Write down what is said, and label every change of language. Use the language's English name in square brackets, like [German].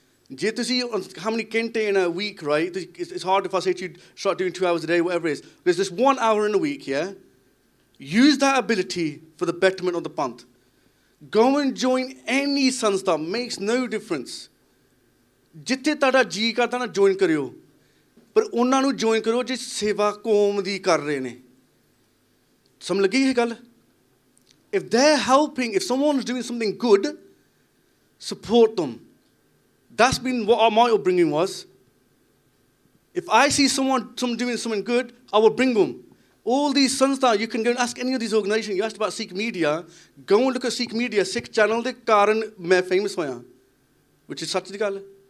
[English] How many kente in a week, right? It's hard if I say to you, start doing 2 hours a day, whatever it is. There's this 1 hour in a week, yeah? Use that ability for the betterment of the panth. Go and join any sanstha, makes no difference. [Punjabi] Jitte tada ji karda na join kariyo. Par ਉਹਨਾਂ ਨੂੰ join ਕਰੋ ਜਿਸ ਸੇਵਾ ਕੌਮ ਦੀ ਕਰ ਰਹੇ ਨੇ. ਸਮਝ ਲੱਗੀ ਇਹ ਗੱਲ? [English] If they're helping, if someone's doing something good, support them. That's been what my upbringing was. If I see someone doing something good, I will bring them. All these sanstha, you can go and ask any of these organizations. You asked about Sikh media. Go and look at Sikh media. [Punjabi] Sikh channel ਦੇ ਕਾਰਨ ਮੈਂ famous ਹੋਇਆ. [English] Which is [Punjabi] ਸੱਚ ਦੀ ਗੱਲ.